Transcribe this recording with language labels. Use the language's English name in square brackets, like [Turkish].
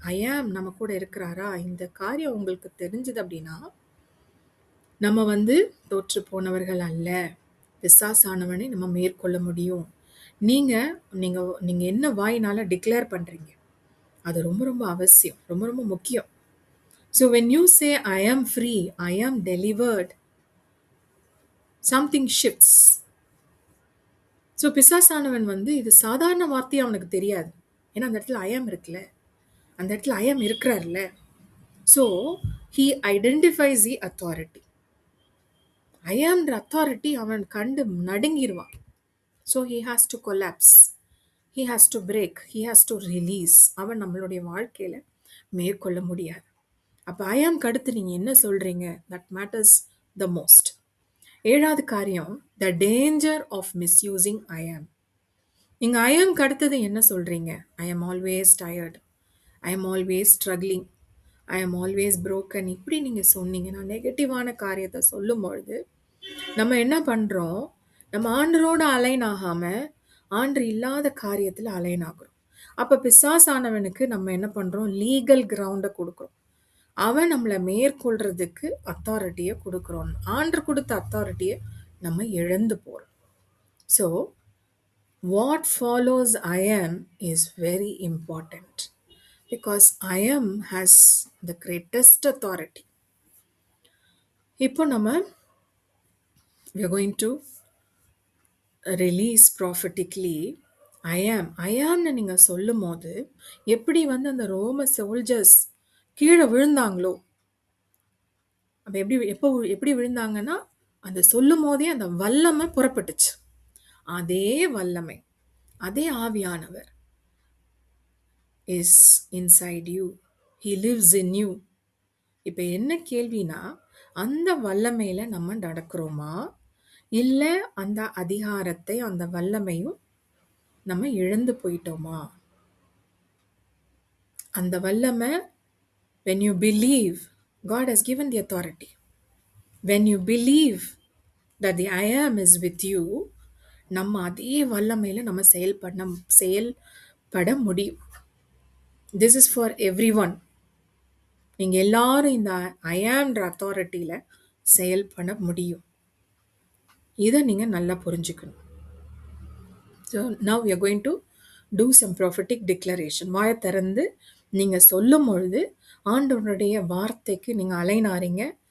[Tamil] ஐ ஆம் நம்ம கூட இருக்கிறாரா? இந்த காரியம் உங்களுக்கு தெரிஞ்சது அப்படின்னா நம்ம வந்து தோற்று போனவர்கள் அல்ல. பிசாசானவனை நம்ம மேற்கொள்ள முடியும். நீங்க நீங்க நீங்க என்ன வாயினால டிக்ளேர் பண்றீங்க அது ரொம்ப ரொம்ப அவசியம், ரொம்ப ரொம்ப முக்கியம். [English] So when you say I am free, I am delivered, something shifts. [Tamil] So பிசாசானவன் வந்து இது சாதாரண வார்த்தையா அவனுக்கு தெரியாது. ஏன்னா அந்த இடத்துல ஐ ஆம் இருக்குல்ல. அந்த இடத்துல ஐ ஆம் இருக்கிறார்ல. [English] So he identifies the authority. [Tamil] I ஆம்ன்ற authority அவன் கண்டு நடுங்கிடுவான். [English] So he has to collapse, he has to break, he has to release. [Tamil] அவன் நம்மளுடைய வாழ்க்கையில் மேற்கொள்ள முடியாது. அப்போ ஐ ஆம்க்கு அடுத்து நீங்கள் என்ன சொல்கிறீங்க, [English] That matters the most. [Tamil] 7வது காரியம், [English] The danger of misusing I am. [Tamil] நீங்கள் ஐ ஆம்க்கு அடுத்தது என்ன சொல்கிறீங்க? [English] I am always tired, I am always struggling, I am always broken. [Tamil] இப்படி நீங்கள் சொன்னீங்கன்னா, நெகட்டிவான காரியத்தை சொல்லும் பொழுது நம்ம என்ன பண்ணுறோம், நம்ம ஆண்டரோட அலைன் ஆகாமல் ஆண்டு இல்லாத காரியத்தில் அலைன் ஆகுறோம். அப்போ பிசாசானவனுக்கு நம்ம என்ன பண்ணுறோம், லீகல் கிரவுண்டை கொடுக்குறோம். அவன் நம்மளை மேற்கொள்றதுக்கு அத்தாரிட்டியை கொடுக்குறோம். ஆண்டு கொடுத்த அத்தாரிட்டியை நம்ம இழந்து போகிறோம். [English] So what follows I am is very important because I am has the greatest authority. [Tamil] இப்போ நம்ம [English] we are going to release prophetically [Tamil] I amன்னு நீங்கள் சொல்லும் போது எப்படி அந்த ரோம சோல்ஜர்ஸ் கீழே விழுந்தாங்களோ, அப்போ எப்படி விழுந்தாங்கன்னா, அந்த சொல்லும் போதே அந்த வல்லமை புறப்பட்டுச்சு. அதே வல்லமை, அதே ஆவியானவர் [English] is inside you, he lives in you. [Tamil] இப்போ என்ன கேள்வினா, அந்த வல்லமையில நம்ம நடக்கிறோமா, இல்லை அந்த அதிகாரத்தை அந்த வல்லமையும் நம்ம இழந்து போயிட்டோமா? அந்த வல்லமை, [English] when you believe God has given the authority, when you believe that the I am is with you, [Tamil] நம்ம அதே வல்லமையில நம்ம செயல்பட முடியும். [English] This is for everyone. [Tamil] நீங்கள் எல்லாரும் இந்த ஐ ஆம்ன்ற அத்தாரிட்டியில் செயல்பட முடியும். இதை நீங்கள் நல்லா புரிஞ்சுக்கணும். [English] So now we are going to do some prophetic declaration. [Tamil] வாயை திறந்து நீங்கள் சொல்லும் பொழுது ஆண்டவருடைய வார்த்தைக்கு நீங்கள் அலைனாறீங்க.